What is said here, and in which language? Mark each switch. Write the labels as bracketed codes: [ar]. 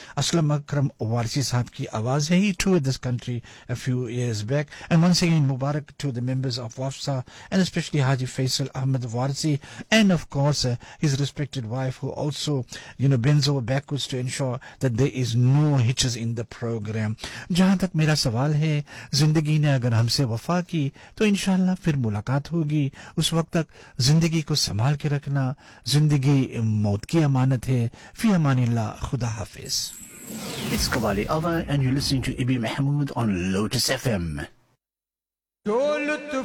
[ur] Aslam Akram Warisi sahab ki awaaz hai. [en] He toured this country a few years back, and once again Mubarak to the members of Wafsa, and especially Haji Faisal Ahmed Warisi, and of course his respected wife, who also, you know, bends over backwards to ensure that there is no hitches in the program. [ur] Jahan tak mera sawal hai, zindagi ne agar ہم سے وفا کی تو انشاءاللہ پھر ملاقات ہوگی. اس وقت تک زندگی کو سنبھال کے رکھنا, زندگی موت کی امانت ہے. فی امان اللہ, خدا حافظ. [en] It's Qawwali Hour and you're listening to Ibi Mahmood on Lotus FM.